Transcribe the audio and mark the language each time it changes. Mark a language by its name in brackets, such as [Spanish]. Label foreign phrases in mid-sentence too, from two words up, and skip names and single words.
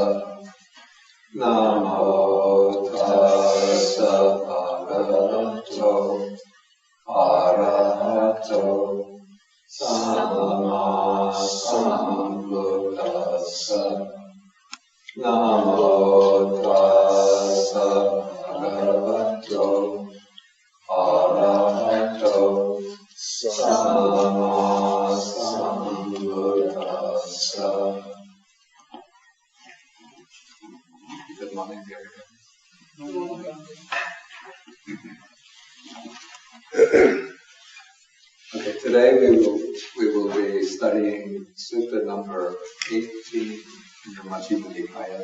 [Pali] Namo tassa bhagavato arahato samma sambuddhassa. Namo tassa bhagavato arahato samma sambuddhassa. [English] Good morning, everybody. Okay, today we will be studying Sutta number 18 in the Majjhima Nikāya.